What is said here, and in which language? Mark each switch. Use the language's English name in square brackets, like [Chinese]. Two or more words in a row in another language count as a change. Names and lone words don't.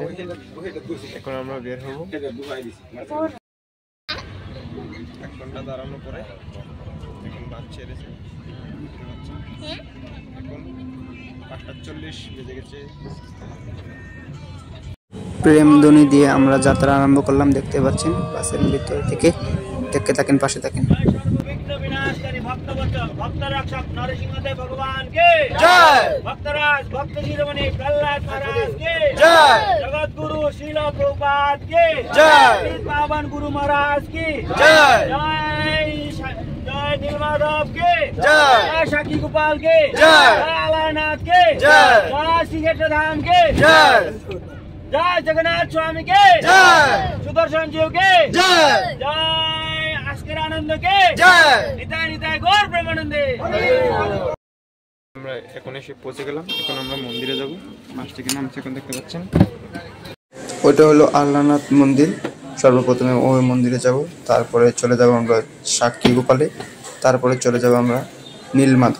[Bangla] এখন আমরা বের হবো। 1 ঘন্টা দাঁড়ানোর পরে এখন বাস ছেড়েছে। এখন 5:40 বেজে গেছে। প্রেমধ্বনি দিয়ে আমরা যাত্রা আরম্ভ করলাম, দেখতে পাচ্ছেন বাসের ভিতর থেকে। দেখতে থাকেন, পাশে থাকেন। [Hindi] जगतगुरु श्रील प्रभुपाद के जय, पावन गुरु महाराज की जय, जय नीलमाधव के जय, शाकी गोपाल के जय, अलारनाथ के जय, श्रीक्षेत्र धाम के जय, जय जगन्नाथ स्वामी के जय, सुदर्शन जी के जय, जय आस्करानंद के जय, [Bangla] নিতাই নিতাই গৌর প্রেমানন্দে। আমরা এখন এসে পৌঁছে গেলাম। এখন আমরা মন্দিরে যাব। বাস থেকে নামছে, এখন দেখতে পাচ্ছেন। ওইটা হলো আল্লাহনাথ মন্দির। সর্বপ্রথমে ওই মন্দিরে যাব, তারপরে চলে যাব আমরা সাক্ষী গোপালে, তারপরে চলে যাব আমরা নীলমাধব।